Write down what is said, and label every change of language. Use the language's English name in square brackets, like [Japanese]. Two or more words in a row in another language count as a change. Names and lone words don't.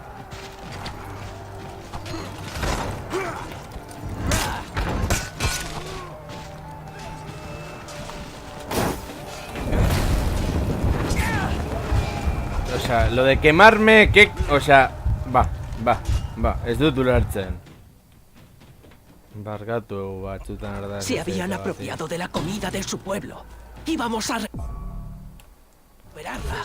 [Spanish] O sea, lo de quemarme, que... O sea, va. [Basque] Ez dut ulertzen. Barkatu batzutan arda. [Spanish] Se habían apropiado de la comida de su pueblo. Íbamos a recuperarla.